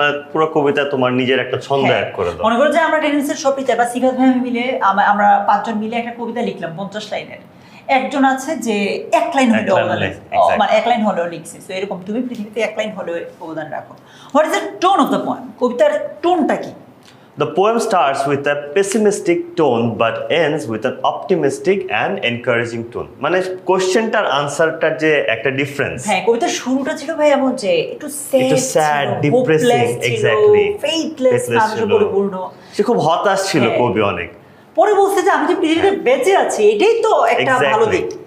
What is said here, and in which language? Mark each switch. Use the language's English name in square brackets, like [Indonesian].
[Bangla] মানে পুরো কবিতা তোমার নিজের একটা ছন্দ অ্যাড করে দাও। মনে করো যে আমরা টেনিসের সব টিচার বা সিফাত ভাই মিলে আমরা 5 জন মিলে একটা কবিতা লিখলাম 50 লাইনের। একজন আছে যে 1 লাইন হলেও অবদান, মানে 1 লাইন হলেও লিখছে। তো এরকম তুমি পৃথিবীতে 1 লাইন হলেও অবদান রাখো। [English] What is the tone of the poem? [Bangla] কবিতার টোনটা কি? [English] The poem starts with a pessimistic tone but ends with an optimistic and encouraging tone. [Bangla] মানে কোশ্চেনটার আনসারটার যে একটা ডিফারেন্স। হ্যাঁ, কবিতার শুরুটা ছিল ভাই এমন যে একটু [English] sad, depressing, exactly, [Bangla] ফেইথলেস, মানুষের পরিপূর্ণ। সে খুব হতাশ ছিল কবি অনেক। পরে বলছে যে আমি যে পৃথিবীতে বেঁচে আছি, এটাই তো একটা ভালো দিক।